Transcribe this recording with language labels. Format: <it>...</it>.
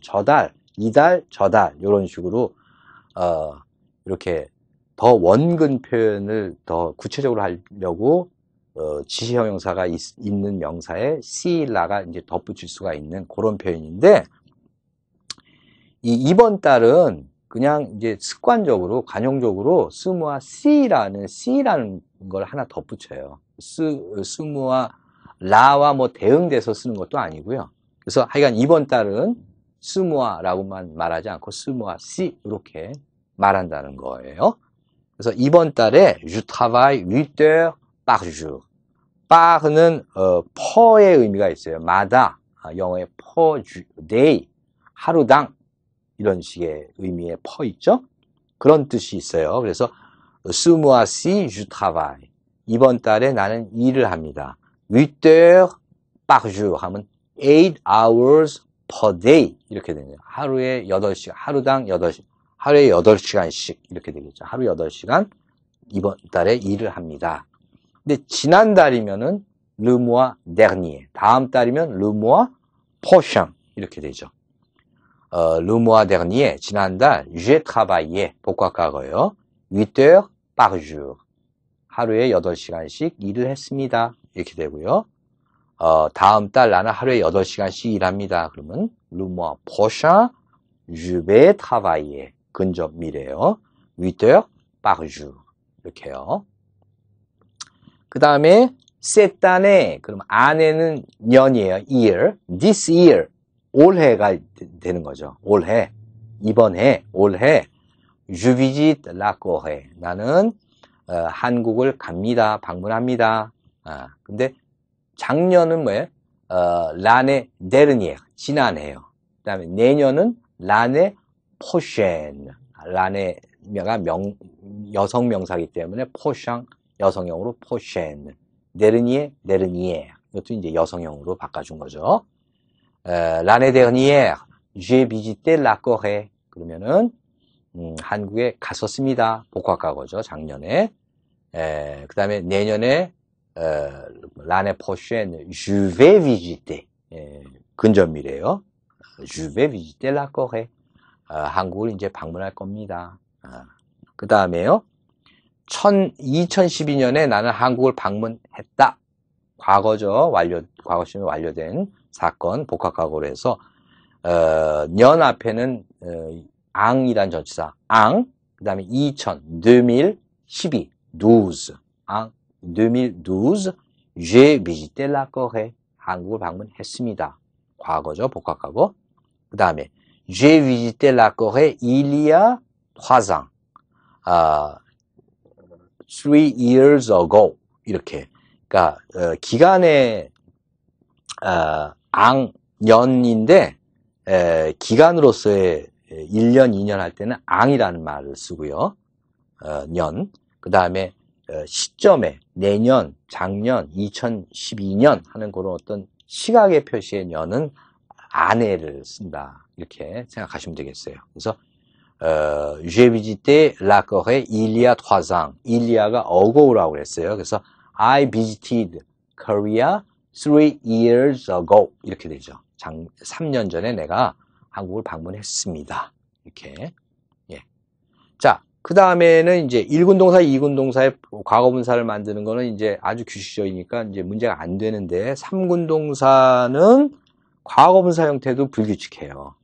<ko>저달, 이달, 저달 이런 식으로 이렇게 더 원근 표현을 더 구체적으로 하려고 지시형용사가 있는 명사에 c라가 이제 덧붙일 수가 있는 그런 표현인데 이번 달은 그냥 이제 습관적으로 관용적으로 스무와 c라는 걸 하나 덧붙여요. 스무와 라와 뭐 대응돼서 쓰는 것도 아니고요. 그래서 하여간 이번 달은 스무와라고만 말하지 않고 스무와 c 이렇게 말한다는 거예요. 그래서 이번 달에</ko> <fr>je travaille 8 heures par jour.</fr> <ko>par는 per의 의미가 있어요. 마다, 영어의 per day, 하루당 이런 식의 의미의 per 있죠? 그런 뜻이 있어요.</ko> <fr>그래서 ce mois-ci je travaille.</fr> <ko>이번 달에 나는 일을 합니다.</ko> <fr>8 heures par jour 하면</fr> <en>8 hours per day</en> <ko>이렇게 되네요. 하루에 8시간, 하루당 8시간. 하루에 8시간씩 이렇게 되겠죠. 하루 8시간 이번 달에 일을 합니다. 근데 지난달이면은</ko> <fr>le mois dernier,</fr> <ko>다음 달이면</ko> <fr>le mois prochain</fr> <ko>이렇게 되죠.</ko> <fr>le mois dernier,</fr> <ko>지난달</ko> <fr>j'ai travaillé,</fr> <ko>복합과거예요.</ko> <fr>8 heures par jour,</fr> <ko>하루에 8시간씩 일을 했습니다. 이렇게 되고요. 다음 달 나는 하루에 8시간씩 일합니다.</ko> <fr>그러면 le mois prochain, je vais travailler. 근접 미래요. 8 heures par jour. 이렇게요.</fr> <ko>그 다음에</ko> <fr>cette année,</fr> <ko>그럼 안에는 년이에요.</ko> <en>year. this year.</en> <ko>올해가 되는 거죠. 올해. 이번 해. 올해.</ko> <fr>je visite la Corée.</fr> <ko>나는 한국을 갑니다. 방문합니다. 근데 작년은 뭐예요?</ko> <fr>l'année dernière.</fr> <ko>지난해요. 그 다음에 내년은</ko> <fr>l'année prochaine.</fr> <ko>l'anné가 여성 명사이기 때문에 prochain 여성형으로 prochaine.</ko> <fr>dernier, dernière.</fr> <ko>이것도 이제 여성형으로 바꿔준 거죠.</ko> <fr>l'année dernière, j'ai visité la Corée.</fr> <ko>그러면은 한국에 갔었습니다. 복합과거죠. 작년에. 그 다음에 내년에</ko> <fr>l'année prochaine, je vais visiter.</fr> <ko>근접미래요.</ko> <fr>Je vais visiter la Corée.</fr> <ko>한국을 이제 방문할 겁니다. 그 다음에요. 2012년에 나는 한국을 방문했다. 과거죠. 과거 시점에 완료된 사건, 복합과거로 해서, 년 앞에는, 앙이란 전치사, 앙, 그 다음에 2012, 12, 앙, 2012,</ko> <fr>j'ai visité la Corée.</fr> <ko>한국을 방문했습니다. 과거죠. 복합과거. 그 다음에,</ko> <fr>j'ai visité la Corée il y a 3 ans.</fr> <en>3 years ago. 이렇게.</en> <ko>그러니까 기간의 앙년인데 기간으로서의 1년, 2년 할 때는 앙이라는 말을 쓰고요. 년. 그 다음에 시점에 내년, 작년, 2012년 하는 그런 어떤 시각의 표시의 년은 안에를 쓴다. 이렇게 생각하시면 되겠어요.</ko> <fr>그래서 j'ai visité la Corée il y a 3 ans. il y a</fr> <en>가 ago라고 그랬어요.</en> <ko>그래서</ko> <en>I visited Korea 3 years ago.</en> <ko>이렇게 되죠. 3년 전에 내가 한국을 방문했습니다. 이렇게. 예. 자, 그 다음에는 이제 1군 동사, 2군 동사의 과거분사를 만드는 거는 이제 아주 규칙적이니까 이제 문제가 안 되는데 3군 동사는 과거분사 형태도 불규칙해요.</ko>